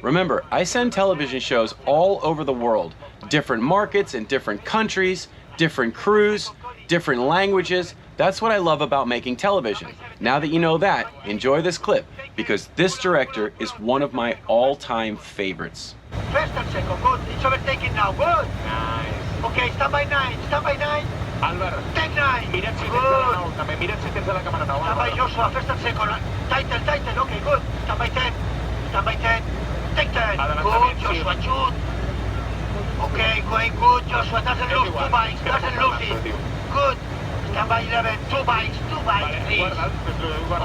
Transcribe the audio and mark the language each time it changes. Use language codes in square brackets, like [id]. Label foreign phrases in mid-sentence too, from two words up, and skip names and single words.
[en] Remember, I send television shows all over the world. Different markets in different countries, different crews, different languages. That's what I love about making television. Now that you know that, enjoy this clip, because this director is one of my all-time favorites. First and second, good. It's overtaking now, good. Nice. Okay, stand by 9, stand by 9. Álvaro. Take 9. [ca] Mira't si tens la última, mira't si tens la càmera nova. [en] Stand by Joshua, first and second. Tighten, okay, good. Stand by 10, stand by 10. Take 10. Good, Joshua, shoot. Okay, going good, Joshua, doesn't lose 2 bikes, doesn't lose it. Good. Stand by 11, 2 bikes, please.